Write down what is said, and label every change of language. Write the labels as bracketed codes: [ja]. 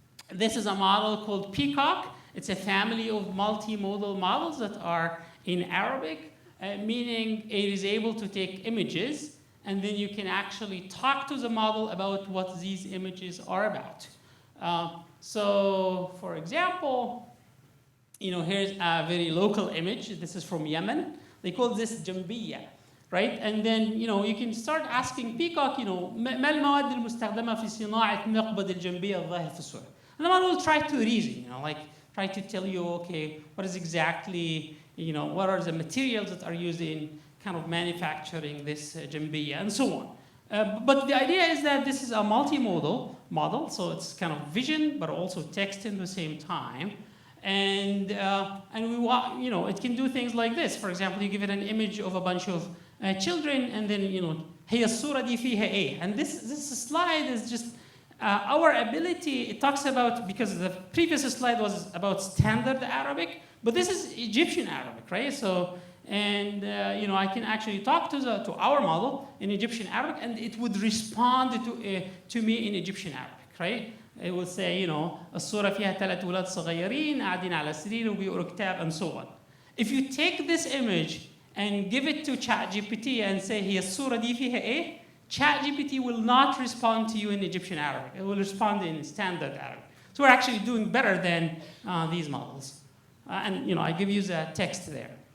[en] This is a model called Peacock. It's a family of multimodal models that are in Arabic, meaning it is able to take images, and then you can actually talk to the model about what these images are about. So, for example, here's a very local image. This is from Yemen. They call this Jambiya, right? [ar] And then, you can start asking Peacock, ما المواد المستخدمة في صناعة مقبض الجنبية الظاهر في الصورة. [en] And the model will try to reason, try to tell you, okay, what is exactly, what are the materials that are used in kind of manufacturing this jambiya and so on. But the idea is that this is a multimodal model, so it's kind of vision, but also text in the same time. And we want, it can do things like this. For example, you give it an image of a bunch of children, and then, [ar] هي الصورة دي فيها إيه? [en] And this slide is just our ability. It talks about, because the previous slide was about standard Arabic, but this is Egyptian Arabic, right? So, and I can actually talk to our model in Egyptian Arabic, and it would respond to me in Egyptian Arabic, right? It would say, [ar] الصورة فيها 3 أولاد صغيرين قاعدين على سرير وبيقروا كتاب, [en] and so on. If you take this image and give it to ChatGPT and say [ar] هي الصورة دي فيها إيه? [en] ChatGPT will not respond to you in Egyptian Arabic. It will respond in standard Arabic. So we're actually doing better than these models. And I give you the text there.